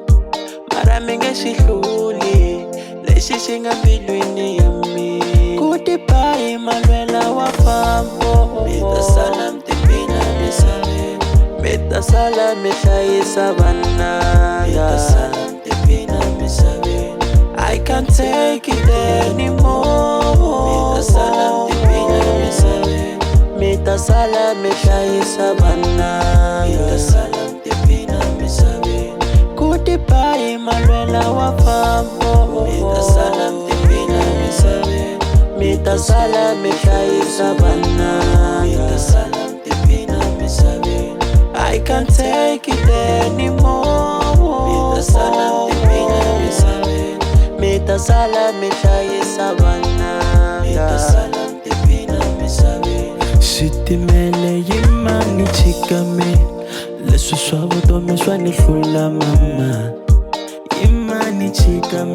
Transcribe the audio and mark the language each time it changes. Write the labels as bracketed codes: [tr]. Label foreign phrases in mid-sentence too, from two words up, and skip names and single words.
[ts] Mara mi nga xi hluli, lexi xi nga mbilwini ya mina. Goodbye, Malwela wa sala mi hlayisa vana. [en] I can't take it anymore. [ts] Mita sala mi hlayisa vana. Goodbye Malwela wafambo. Mita sala mi hlayisa vana. [en] I can't take it anymore. [ts] Mita sala mi hlayisa vana. Xitimele yimani chikame. Leswi swa vutomi swa ni hlula mama. Yimani chikame.